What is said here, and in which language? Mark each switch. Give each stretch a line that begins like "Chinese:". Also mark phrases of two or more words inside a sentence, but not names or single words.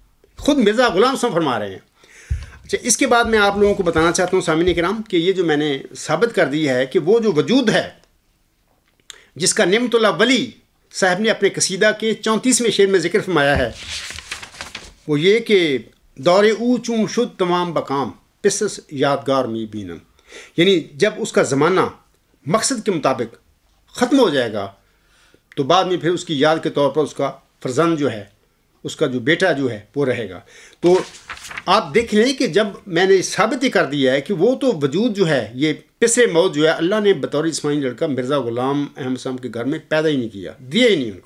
Urdu: خود مرزا غلام صاحب فرما رہے ہیں. اچھا اس کے بعد میں آپ لوگوں کو بتانا چاہتا ہوں سامعین کرام کہ یہ جو میں نے ثابت کر دی ہے کہ وہ جو وجود ہے جس کا نعمت اللہ ولی صاحب نے اپنے قصیدہ کے 34ویں شعر میں ذکر فرمایا ہے، وہ یہ کہ
Persian: دور او چون شد تمام بکام پسس یادگار می بینم.
Urdu: یعنی جب اس کا زمانہ مقصد کے مطابق ختم ہو جائے گا تو بعد میں پھر اس کی یاد کے طور پر اس کا فرزند جو ہے، اس کا جو بیٹا جو ہے وہ رہے گا. تو آپ دیکھ لیں کہ جب میں نے ثابت ہی کر دیا ہے کہ وہ تو وجود جو ہے، یہ پسر موت جو ہے، اللہ نے بطور اسماعیل لڑکا مرزا غلام احمد صاحب کے گھر میں پیدا ہی نہیں کیا، دیا ہی نہیں ان کو.